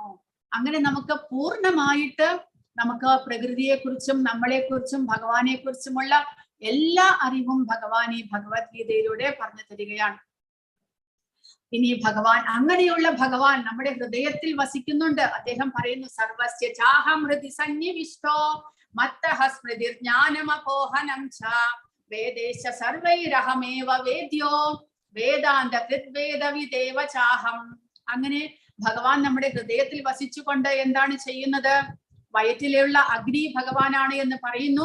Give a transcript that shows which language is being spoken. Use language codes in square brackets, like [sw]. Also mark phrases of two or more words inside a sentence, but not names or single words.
[ml] അങ്ങനെ നമുക്ക് പൂർണ്ണമായിട്ട് നമുക്ക് പ്രകൃതിയെക്കുറിച്ചും നമ്മളെക്കുറിച്ചും ഭഗവാനെ കുറിച്ചുമുള്ള എല്ലാ അറിവും ഭഗവാൻ ഈ ഭഗവത്ഗീതയിലൂടെ പറഞ്ഞു തരികയാണ്. ഇനി ഭഗവാൻ, അങ്ങനെയുള്ള ഭഗവാൻ നമ്മുടെ ഹൃദയത്തിൽ വസിക്കുന്നുണ്ട്. അദ്ദേഹം പറയുന്നു, [sa] സർവസ്യ ചാഹം ഹൃദി സന്നിവിഷ്ടോ മത്തഃ സ്മൃതിർ ജ്ഞാനമപോഹനം ച വേദേശ സർവൈരഹമേവ വേദ്യോ വേദാന്ത കൃദ്വേദവിദേവ ചാഹം. [ml] അങ്ങനെ ഭഗവാൻ നമ്മുടെ ഹൃദയത്തിൽ വസിച്ചുകൊണ്ട് എന്താണ് ചെയ്യുന്നത്? വയറ്റിലുള്ള അഗ്നി ഭഗവാനാണ് എന്ന് പറയുന്നു.